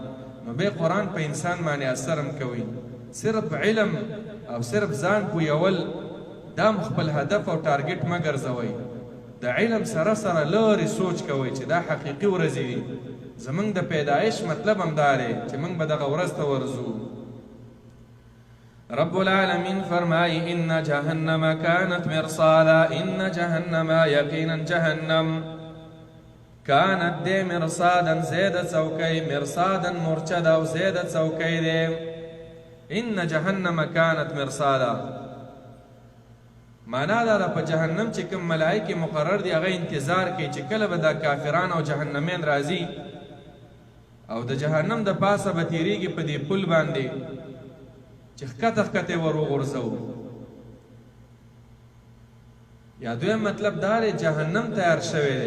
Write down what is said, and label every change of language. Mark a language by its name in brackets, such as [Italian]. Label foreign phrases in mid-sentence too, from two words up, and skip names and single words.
[Pashto] نو بیا قرآن په انسان باندې اثر هم کوي. صرف علم او صرف ځان پویول دا خپل هدف او ټارګټ مه ګرځوئ. د علم سره لرې سوچ کوئ چې دا حقیقي ورځې دي. زمونږ د پیدایش مطلب هم دا دی چې موږ به دغه ورځ ته ورځو. [Arabic] رب العالمین [Pashto] فرمائی [Arabic] ان جهنم كانت مرصادا، ان جهنم یقینا جهنم كانت [Pashto] دے مرصادا زید چوکی، مرصادا مرچدا و زید چوکی دے. [Arabic] ان جهنم كانت مرصادا [Pashto] معنا دا په جهنم چې کوم ملائکه مقرر دي هغه انتظار کوي چې کله به دا کافران او جهنمین راځي او د جهنم د پاسه به تیریږي په دې پل باندې چې ښکته ور وغورځوو. یا دویم مطلب دا دی جهنم تیار شوی دی.